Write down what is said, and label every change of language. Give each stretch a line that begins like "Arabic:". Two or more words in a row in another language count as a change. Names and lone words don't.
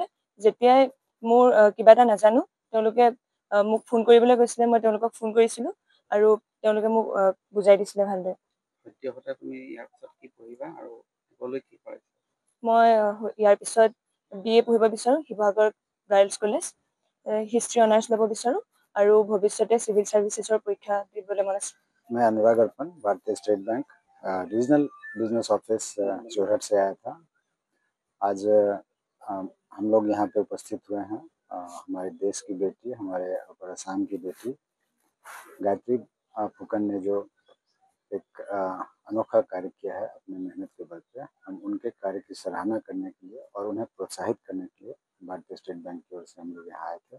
Assamese: যেতিয়াই মোৰ কিবা এটা নাজানো তেওঁলোকে মোক ফোন কৰিবলৈ কৈছিলে, মই তেওঁলোকক ফোন কৰিছিলোঁ আৰু তেওঁলোকে মোক বুজাই দিছিলে ভালদৰে। মই ইয়াৰ পিছত BA পঢ়িব বিচাৰোঁ শিৱসাগৰ গাৰ্লছ কলেজ,
English: History Honours
Assamese: ল'ব বিচাৰোঁ আৰু ভৱিষ্যতে
English: civil services
Assamese: পৰীক্ষা দিবলৈ মন আছে।
Hindi: मैं अनुराग अर्पण, भारतीय स्टेट बैंक रीजनल बिजनेस ऑफिस जोरहट से आया था। आज हम लोग यहाँ पे उपस्थित हुए हैं। हमारे देश की बेटी, हमारे अपर असम की बेटी गायत्री फुकन ने जो एक अनोखा कार्य किया है अपनी मेहनत के बल पे, हम उनके कार्य की सराहना करने के लिए और उन्हें प्रोत्साहित करने के लिए भारतीय स्टेट बैंक की ओर से हम लोग यहाँ आए थे।